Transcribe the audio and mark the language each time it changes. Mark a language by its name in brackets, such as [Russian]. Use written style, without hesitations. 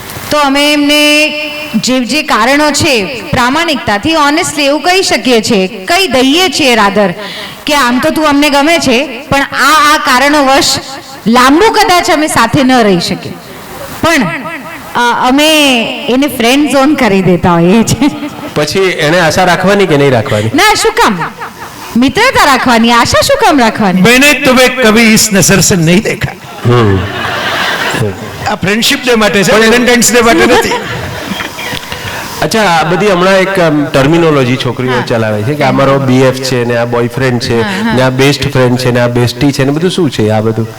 [Gujarati] તો અમે એમને જે કારણો છે પ્રામાણિકતાથી ઓનેસ્ટલી એવું કહી શકીએ છીએ, કહી દઈએ છીએ રાધર, કે આમ તો તું અમને ગમે છે, પણ આ કારણો વશ લાંબુ કદાચ અમે સાથે ન રહી શકીએ, પણ અમે એને ફ્રેન્ડ ઝોન કરી દેતા હોઈએ છીએ. પછી એને આશા રાખવાની કે નહીં રાખવાની? ના, શું કામ મિત્રતા રાખવાની, આશા શું કામ રાખવાની? [Hindi] मैंने तुम्हें कभी इस नजर से नहीं देखा. [Gujarati] આ ફ્રેન્ડશિપ ડે માટે છે, વેલેન્ટાઇન્સ ડે માટે નથી. અચ્છા, આ બધી હમણાં એક ટર્મિનોલોજી છોકરીઓ ચલાવે છે કે આ મારો બીએફ છે ને આ બોયફ્રેન્ડ છે ને આ બેસ્ટ ફ્રેન્ડ છે ને આ બેસ્ટી છે ને બધું શું છે આ બધું?